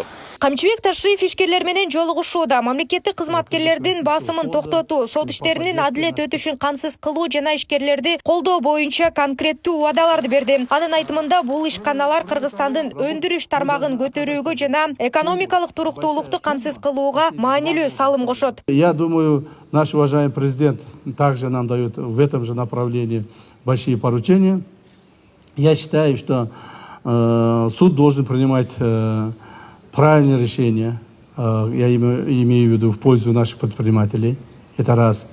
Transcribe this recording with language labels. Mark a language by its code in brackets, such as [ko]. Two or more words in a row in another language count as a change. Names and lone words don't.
[ky] Камчыбек Ташиев ишкерлер менен жолугушууда. Мамлекеттик кызматкерлердин басымын токтотуу, сот иштеринин адилет өтүшүн кансыз кылуу жана ишкерлерди колдоо боюнча конкреттүү убадаларды берди. Анын айтымында бул ишканалар Кыргызстандын өндүрүш тармагын көтөрүүгө жана экономикалык туруктуулукту кансыз кылууга маанилүү салым кошот. [ru] Я думаю, наш уважаемый президент также нам дает в этом же направлении большие поручения. Я считаю, что суд должен принимать правильные решения, я имею в виду в пользу наших предпринимателей, это раз.